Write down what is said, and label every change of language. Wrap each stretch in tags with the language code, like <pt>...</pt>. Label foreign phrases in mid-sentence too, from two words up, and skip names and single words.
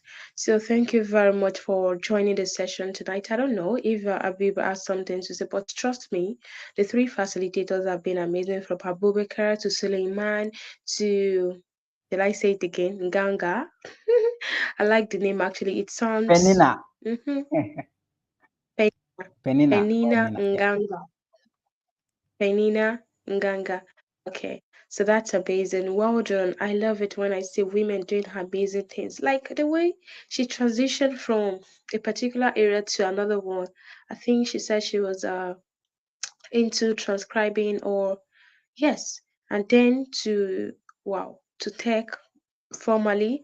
<en>So thank you very much for joining the session tonight. I don't know if Abib has something to say, but trust me, the three facilitators have been amazing from Abubakar to Suleiman to, did I say it again? Ganga. I like the name actually. It sounds Penina. mm-hmm, Penina, Penina. Penina Penina. Yeah. Nganga. Penina Nganga. Okay, so that's amazing. Well done. I love it when I see women doing amazing things. Like the way she transitioned from a particular area to another one. I think she said she was into transcribing or yes, and then to wow, to tech formally.</en>